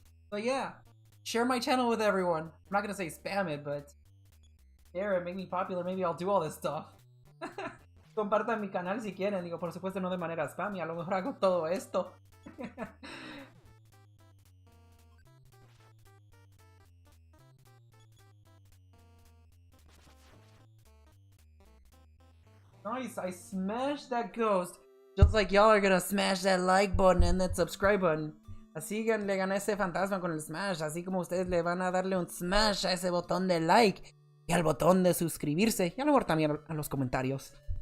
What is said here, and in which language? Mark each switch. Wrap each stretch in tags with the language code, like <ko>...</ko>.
<en>But yeah, share my channel with everyone. I'm not gonna say spam it, but share it, make me popular, maybe I'll do all this stuff.</en> <es>Compartan mi canal si quieren, digo, por supuesto no de manera spam, y a lo mejor hago todo esto.</es> <en>Nice, I smashed that ghost, just like y'all are gonna smash that like button and that subscribe button.</en> <es>Así que le gané a ese fantasma con el smash, así como ustedes le van a darle un smash a ese botón de like y al botón de suscribirse y a lo mejor también a los comentarios.</es>